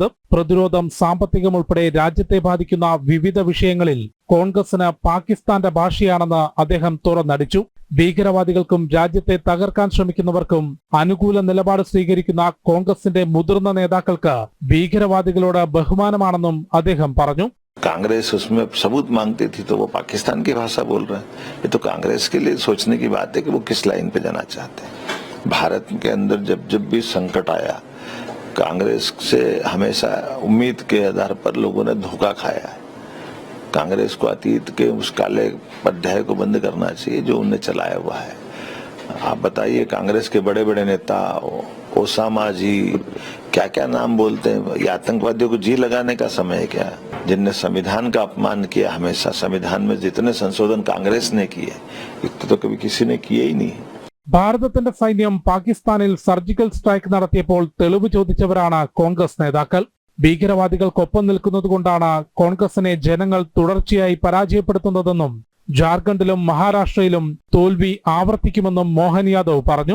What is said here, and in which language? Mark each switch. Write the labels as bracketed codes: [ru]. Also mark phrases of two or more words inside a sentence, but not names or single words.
[ml] പ്രതിരോധം, സാമ്പത്തികം ഉൾപ്പെടെ രാജ്യത്തെ ബാധിക്കുന്ന വിവിധ വിഷയങ്ങളിൽ കോൺഗ്രസിന് പാകിസ്ഥാന്റെ ഭാഷയാണെന്ന് അദ്ദേഹം തുറന്നടിച്ചു. ഭീകരവാദികൾക്കും രാജ്യത്തെ തകർക്കാൻ ശ്രമിക്കുന്നവർക്കും അനുകൂല നിലപാട് സ്വീകരിക്കുന്ന കോൺഗ്രസിന്റെ മുതിർന്ന നേതാക്കൾക്ക് ഭീകരവാദികളോട് ബഹുമാനമാണെന്നും അദ്ദേഹം പറഞ്ഞു. [hi] कांग्रेस उसमें सबूत मांगती थी तो वो पाकिस्तान की भाषा बोल रहे हैं. ये तो कांग्रेस के लिए सोचने की बात है कि वो किस लाइन पे जाना चाहते हैं. भारत के अंदर जब भी संकट आया, कांग्रेस से हमेशा उम्मीद के आधार पर लोगों ने धोखा खाया है. कांग्रेस को अतीत के उस काले अध्याय को बंद करना चाहिए जो उन्हें चलाया हुआ है. आप बताइए, कांग्रेस के बड़े बड़े नेता ओसामा जी क्या क्या नाम बोलते हैं. ये आतंकवादियों को जी लगाने का समय है क्या? जिनने संविधान का अपमान किया, हमेशा संविधान में जितने संशोधन कांग्रेस ने किए इतने तो कभी किसी ने किए ही नहीं. [ml] ഭാരതത്തിന്റെ സൈന്യം പാകിസ്ഥാനിൽ സർജിക്കൽ സ്ട്രൈക്ക് നടത്തിയപ്പോൾ തെളിവ് ചോദിച്ചവരാണ് കോൺഗ്രസ് നേതാക്കൾ. ഭീകരവാദികൾക്കൊപ്പം നിൽക്കുന്നതുകൊണ്ടാണ് കോൺഗ്രസിനെ ജനങ്ങൾ തുടർച്ചയായി പരാജയപ്പെടുത്തുന്നതെന്നും ജാർഖണ്ഡിലും മഹാരാഷ്ട്രയിലും തോൽവി ആവർത്തിക്കുമെന്നും മോഹൻ യാദവ് പറഞ്ഞു.